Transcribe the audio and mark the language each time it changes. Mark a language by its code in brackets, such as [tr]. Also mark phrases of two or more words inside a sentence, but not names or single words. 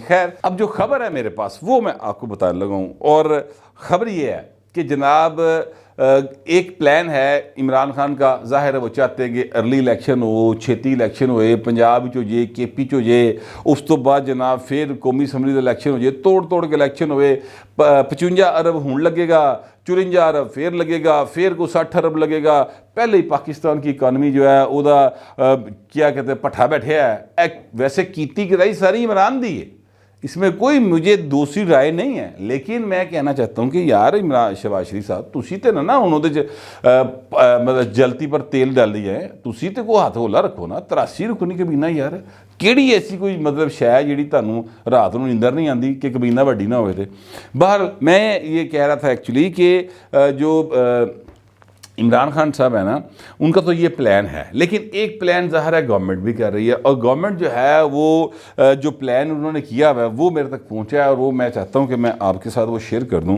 [ur] خیر اب جو خبر ہے میرے پاس وہ میں آپ کو بتانے لگا ہوں، اور خبر یہ ہے کہ جناب ایک پلان ہے عمران خان کا، ظاہر ہے وہ چاہتے ہیں کہ [en] early election [ur] ہو، [pa] چھیتی الیکشن ہوئے، پنجاب چو جے کے پی چو جے، اس تو بعد جناب پھر قومی اسمبلی دا الیکشن ہو جائے، توڑ کے الیکشن ہوئے، 55 ارب ہون لگے گا، [ur] 54 ارب پھر لگے گا، پھر کو 60 ارب لگے گا۔ پہلے ہی پاکستان کی اکانومی جو ہے وہ دا کیا کہتے ہیں پٹھا بیٹھے ہے، [pa] ویسے کیتی کرائی ساری عمران دی ہے، [ur] اس میں کوئی مجھے دوسری رائے نہیں ہے، لیکن میں کہنا چاہتا ہوں کہ یار عمران شہباز شریف صاحب [pa] تسی تے نا انہوں دے [ur] مطلب جلتی پر تیل ڈال دیا ہے، [pa] تسی تے کو ہاتھ ہولا رکھو نا۔ 83 رکنی کابینہ یار، کیڑی ایسی کوئی مطلب شے جیڑی تانوں رات نوں نیندر نہیں آندی کہ کابینہ وڈی نہ ہوئے تھے۔ [ur] باہر میں یہ کہہ رہا تھا ایکچولی کہ جو عمران خان صاحب ہے نا ان کا تو یہ پلان ہے، لیکن ایک پلان ظاہر ہے گورنمنٹ بھی کر رہی ہے، اور گورنمنٹ جو ہے وہ جو پلان انہوں نے کیا ہوا ہے وہ میرے تک پہنچا ہے، اور وہ میں چاہتا ہوں کہ میں آپ کے ساتھ وہ شیئر کر دوں۔